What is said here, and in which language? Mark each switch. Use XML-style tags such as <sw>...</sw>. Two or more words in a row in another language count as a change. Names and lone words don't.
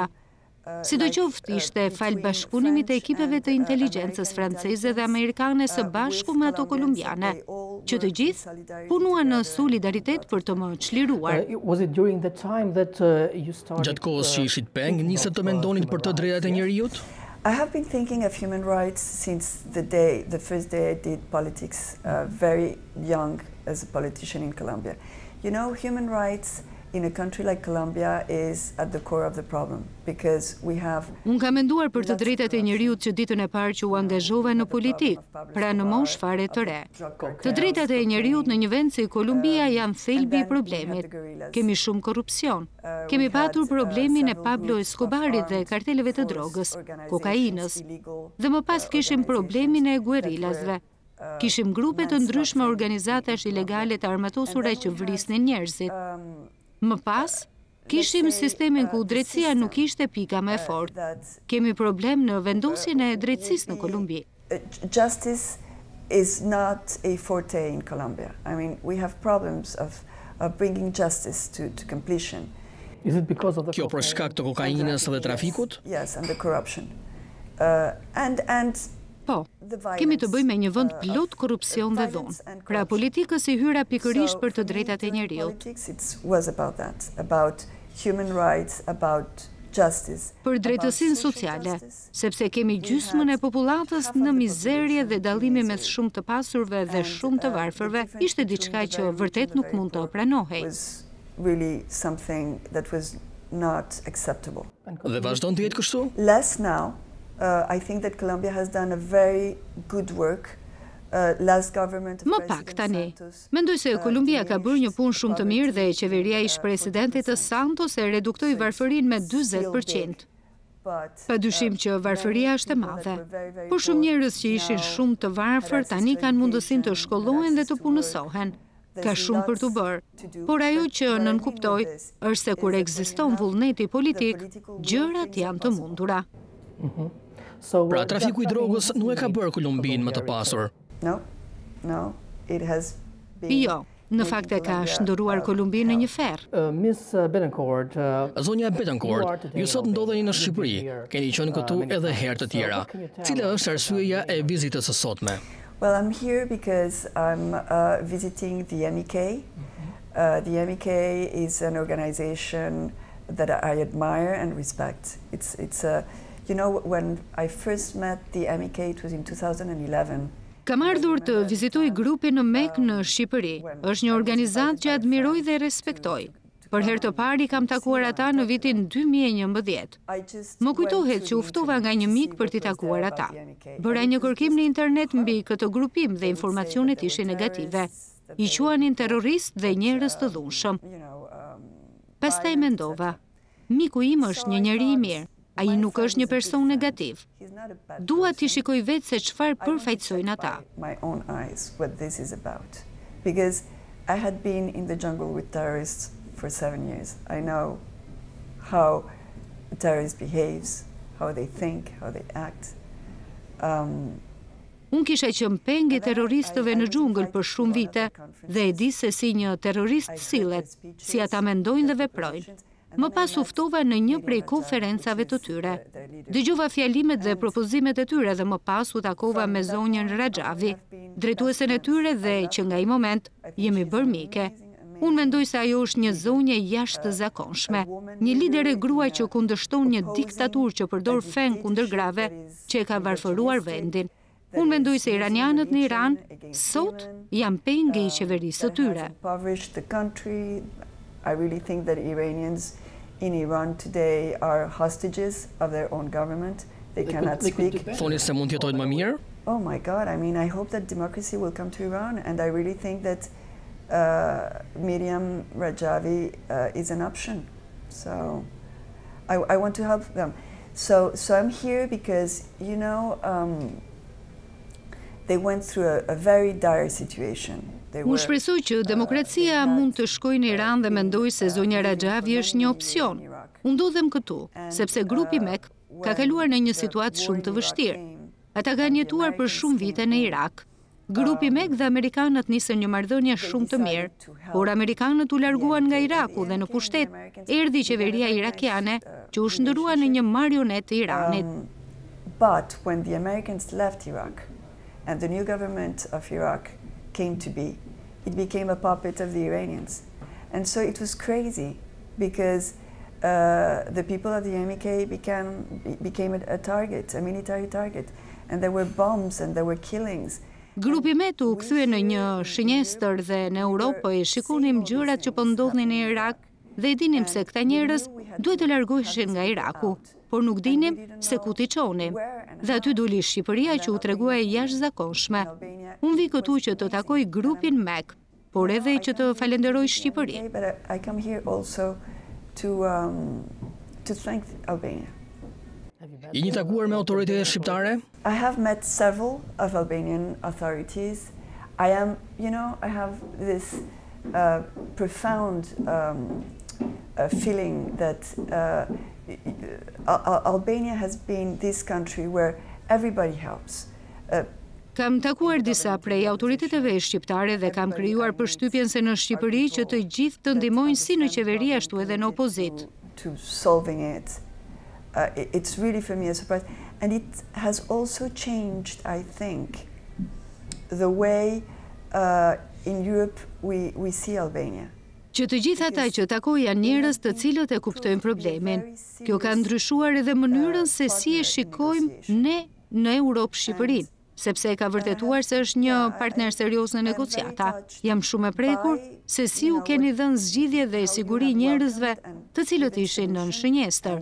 <sq>Sidoqoftë ishte fal bashkëpunimit të ekipeve të inteligjencës franceze dhe amerikane së bashku me ato kolumbiane, që të gjithë punuan në solidaritet për të më çliruar. Gjatë kohës që ishit peng, nisët të mendonit për të drejtat e njerëzit?</sq> <en>I have been thinking of human rights since the first day I did politics, very young as a politician in Colombia. You know, human rights in a country like Colombia is at the core of the problem because we have.</en> <sq>Unë kam menduar për të drejtat e njerëzit që ditën e parë që u angazhova në politik, pra në moshë fare të re. Të drejtat e njerëzit në një vend si Kolumbia janë thelbi I problemit. Kemi shumë korrupsion. Kemi patur problemin e Pablo Escobarit dhe karteleve të drogës, kokainës. Dhe më pas kishim problemin e guerillasve. Kishim grupe të ndryshme organizatash ilegale të armatosura që vrisnin njerëzit. Më pas, kishim sistemin ku drejtësia nuk ishte pika më e fortë. Kemi problem në vendosjen e drejtësisë në Kolumbi.</sq> <en>Justice is not a forte in Colombia. I mean, we have problems of bringing justice to completion.</en> <sq>Kjo për shkak të kokainës dhe trafikut?</sq> <en>Yes, and the corruption.</en> <sq>Po, kemi të bëjmë me një vend plot korrupsion dhe dhunë. Pra politikës I hyra pikërisht për të drejtat e njerëzit. Për drejtësinë sociale, sepse kemi gjysmën e popullatës në mizerje dhe dallimi mes shumë të pasurve dhe shumë të varfërve ishte diçka që vërtet nuk mund të pranohej. Dhe vazhdon të jetë kështu?</sq> <en>Less now. I think that Colombia has done a very good work.</en> <sq>Më pak tani. Mendoj se Kolumbia ka bërë një punë shumë të mirë dhe qeveria ish presidentit të Santos e reduktoi varfërinë me 40%. Padyshim që varfëria është e madhe. Por shumë njerëz që ishin shumë të varfër tani kanë mundësinë të shkollohen dhe të punësohen. Ka shumë për të bërë. Por ajo që nënkuptoj është se kur ekziston vullneti politik, gjërat janë të mundura. Pra trafiku I drogës nuk e ka bërë Kolumbinë më të pasur.</sq> <en>No, it has been.</en> <sq>Jo, në fakt e ka shndëruar Kolumbinë në një ferr. Zonja Betancourt, ju sot ndodheni në Shqipëri. Keni qenë këtu edhe herë të tjera. Cila është arsyeja e vizitës së sotme?</sq> <en>Well, I'm here because I'm visiting the MEK. The MEK is an organization that I admire and respect. You know, when I first met the MEK, it was in 2011.</en> <sq>Kam ardhur të vizitoj grupin në MEK në Shqipëri. Është një organizatë që admiroj dhe respektoj. Për herë të parë kam takuar ata në vitin 2011. Më kujtohet që u ftova nga një mik për t'i takuar ata. Bëra një kërkim në internet mbi këtë grupim dhe informacionet ishin negative. I quanin terrorist dhe njerëz të dhunshëm. Pastaj mendova, miku im është një njeri I mirë. Ai nuk është një person negativ. Dua t'i shikoj vetë se çfarë përfaqësojnë ata.</sq> <en>Because I had been in the jungle with terrorists for 7 years. I know how a terrorist behaves, how they think, how they act.</en> <sq>Unë kisha qenë peng I terroristëve në xhungël për shumë vite dhe e di se si një terrorist sillet, si ata mendojnë dhe veprojnë. Më pas u ftova në një prej konferencave të tyre. Dëgjova fjalimet dhe propozimet e tyre dhe më pas u takova me zonjën Raxhavi, drejtuesen e tyre dhe që nga I moment jemi bërë mike. Unë mendoj se ajo është një zonjë jashtëzakonshme, një lider e grua që kundërshton një diktaturë që përdor fen kundër grave që e ka varfëruar vendin. Unë mendoj se iranianët në Iran sot janë pengë I qeverisë së tyre.</sq> <en>I really think that Iranians in Iran today are hostages of their own government. They cannot speak.</en> <sq>Thoni se mund të jetojnë më mirë?</sq> <en>oh my God, I mean, I hope that democracy will come to Iran, and I really think that Miriam Rajavi is an option. So I want to help them. So I'm here because, you know, they went through a very dire situation.</en> <sq>Unë shpresoj që demokracia mund të shkojë në Iran dhe mendoj se zonja Rajavi është një opsion. Unë ndodhem këtu, sepse grupi MEK ka kaluar në një situatë shumë të vështirë. Ata kanë jetuar për shumë vite në Irak. Grupi MEK dhe Amerikanët nisën një marrëdhënie shumë të mirë, por Amerikanët u larguan nga Iraku dhe në pushtet erdhi qeveria irakiane që u shndërua në një marionet të Iranit.</sq> <en>But when the Americans left Iraq and the new government of Iraq came to be, it became a puppet of the Iranians. And so it was crazy because the people of the MEK became a target, a military target. And there were bombs and there were killings.</en> <sq>Grupi MEK u kthye në një shënjestër dhe në Europë po e shikonim gjërat që po ndodhnin në Irak dhe e dinim se këta njerëz duhet të largoheshin nga Iraku, por nuk dinim se ku t'i çonim. Dhe aty doli Shqipëria që u tregua e jashtëzakonshme. Unë vi këtu që të takoj grupin MEK, por edhe që të falenderoj Shqipërinë.</sq> <en>But I come here also to thank Albania.</en> <sq>Jeni takuar me autoritetet shqiptare?</sq> <en>I have met several of Albanian authorities. I am, you know, I have this profound feeling that Albania has been this country where everybody helps.</en> <sq>Kam takuar disa prej autoriteteve shqiptare dhe kam krijuar përshtypjen se në Shqipëri që të gjithë të ndihmojnë si në qeveri ashtu edhe në opozitë.</sq> <en>To solving it. It's really for me a surprise. And it has also changed, I think, the way in Europe we see Albania.</en> <sq>Që të gjithë ata që takoj janë njerëz të cilët e kuptojnë problemin. Kjo ka ndryshuar edhe mënyrën se si e shikojmë ne në Europë Shqipërinë, sepse ka vërtetuar se është një partner serioz në negociata. Jam shumë e prekur se si u keni dhënë zgjidhje dhe siguri njerëzve të cilët ishin në shënjestër.</sq>